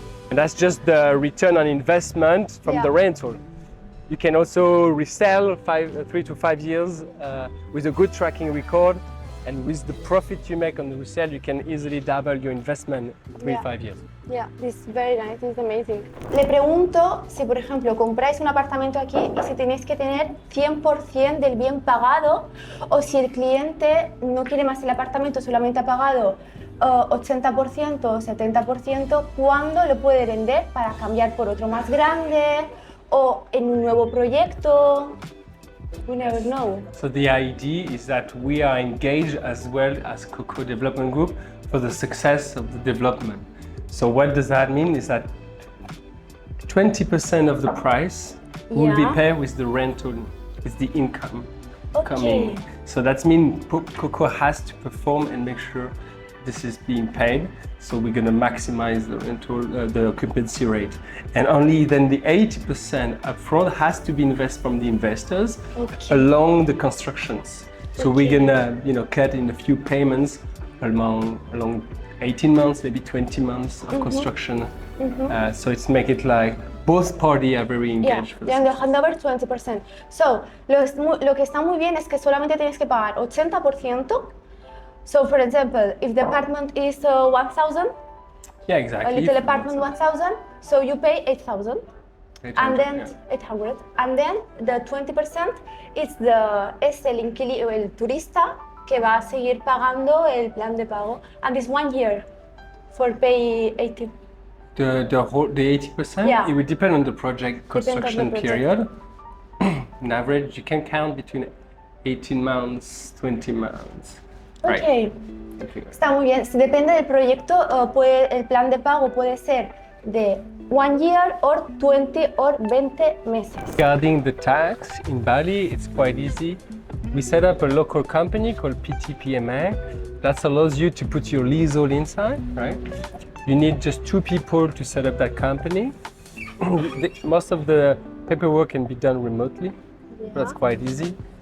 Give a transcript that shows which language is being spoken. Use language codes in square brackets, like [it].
[en] And that's just the return on investment from the rental. You can also resell 3 to 5 years with a good tracking record, and with the profit you make on the resale, you can easily double your investment in 3 to 5 years. Yeah, this is very nice, this is amazing. [es] Le pregunto si, por ejemplo, compráis un apartamento aquí y si tenéis que tener 100% del bien pagado, o si el cliente no quiere más el apartamento, solamente ha pagado 80% o 70%, ¿cuándo lo puede vender para cambiar por otro más grande? O en un nuevo proyecto, [en] we never know. So the idea is that we are engaged as well as COCO Development Group for the success of the development. So what does that mean is that 20% of the price will be paid with the rental is the income Okay. coming. So that means COCO has to perform and make sure this is being paid. So we're going to maximize the rental, the occupancy rate, and only then the 80% upfront has to be invested from the investors along the constructions. So we're gonna, cut in a few payments along 18 months, maybe 20 months of construction. So it's make it like both parties are very engaged. Yeah, and the handover 20%. [es] So lo que está muy bien es que solamente tienes que pagar 80%. [en] So, for example, if the apartment is 1,000, yeah, exactly. a little apartment 1,000, so you pay 8,000, and then 800, and then the 20% is [es] el inquilino, el turista que va a seguir pagando el plan de pago, [en] and it's 1 year for pay 80. The 80%, yeah. It would depend on the project construction period. On average, you can count between 18 months, 20 months. [es] Okay. Está muy bien. Depende del proyecto, el plan de pago puede ser de [en] 1 year or 20 [es] or 20 meses. [en] Regarding the tax in Bali, it's quite easy. We set up a local company called PTPMA that allows you to put your leasehold inside, right? You need just 2 people to set up that company. Most of the paperwork can be done remotely. That's quite easy.